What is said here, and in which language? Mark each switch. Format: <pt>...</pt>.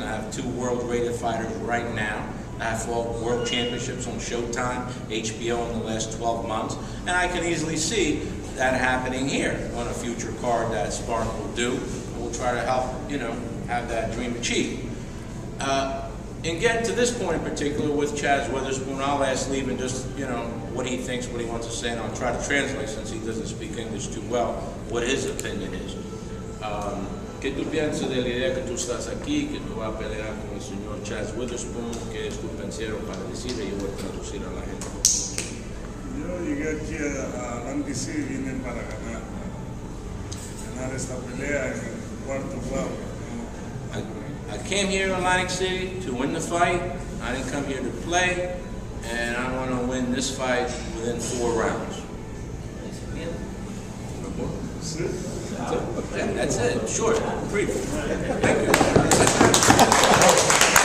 <en>I have 2 world-rated fighters right now. I have fought world championships on Showtime, HBO in the last 12 months, and I can easily see that happening here on a future card that Spartan will do. And we'll try to help, have that dream achieved. And getting to this point in particular with Chazz Witherspoon, I'll ask Livin just, what he thinks, what he wants to say, and I'll try to translate, since he doesn't speak English too well, what his opinion is.</en> <es>¿Qué tú piensas de la idea que tú estás aquí, que tú vas a pelear con el señor Chazz Witherspoon? ¿Qué es tu pensiero para decirle y yo voy a traducir a la gente? Yo llegué aquí a Atlantic City, vine para ganar esta pelea en el cuarto round.</es> <en>I came here in Atlantic City to win the fight. I didn't come here to play, and I want to win this fight within 4 rounds. That's it. Short, brief. Thank you.</en>